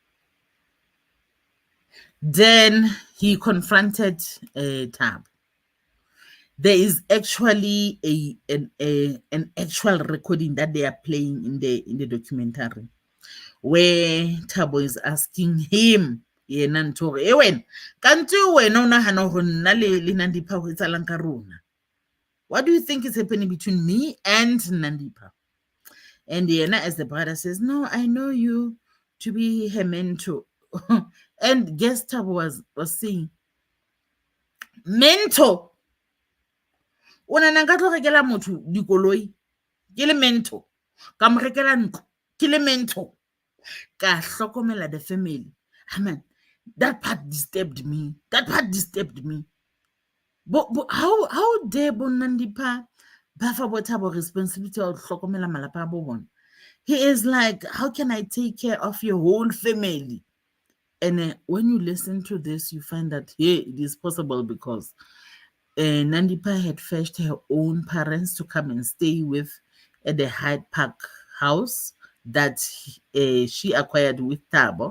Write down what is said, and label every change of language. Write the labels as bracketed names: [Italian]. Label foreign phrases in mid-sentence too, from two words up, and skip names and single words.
[English] Then he confronted Thabo. There is actually an actual recording that they are playing in the documentary, where Thabo is asking him, [Southern Sotho] yena ntho e wena kanti wena o nagana go nna le Nandipha go etsalang ka rona? [English] What do you think is happening between me and Nandipha? And yena, as the brother, says, no, I know you to be her mentor. And guess Thabo was saying, mentor? [Southern Sotho] O nana nka tlo rekela motho dikoloi ke le mentor, ka mo rekela ntlo ke le mentor, ka hlokomela [English] the family? Man, that part disturbed me. But how dare [Southern Sotho] bo Nandipha ba fa bo Thabo [English] responsibility of [Southern Sotho] hlokomela malapa a bo bona? [English] He is like, how can I take care of your whole family? And when you listen to this, you find that, hey, it is possible because Nandipha had fetched her own parents to come and stay with at the Hyde Park house that she acquired with Thabo.